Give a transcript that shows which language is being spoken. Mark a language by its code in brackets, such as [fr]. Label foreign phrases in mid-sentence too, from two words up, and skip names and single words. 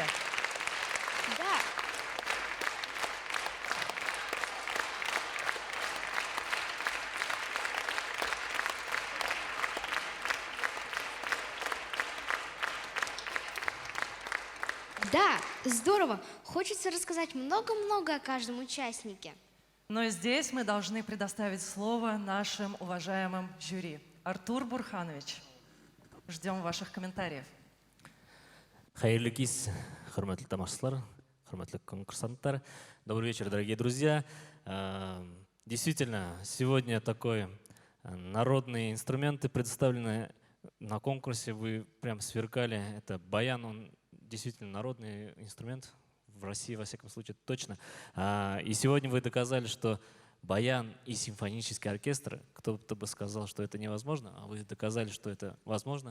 [ru] Да. Да, здорово. Хочется рассказать много-много о каждом участнике. Но здесь мы должны предоставить слово нашим уважаемым жюри. Артур Бурханович, ждем ваших комментариев. [ba] Хайырлы кис, хурматлы тамашчылар, хурматлы конкурсанттар. [ru] Добрый вечер, дорогие друзья. Действительно, сегодня такой народные инструменты представлены на конкурсе. Вы прям сверкали. Это баян, он действительно народный инструмент. В России, во всяком случае, точно. И сегодня вы доказали, что баян и симфонический оркестр, кто-то бы сказал, что это невозможно, а вы доказали, что это возможно.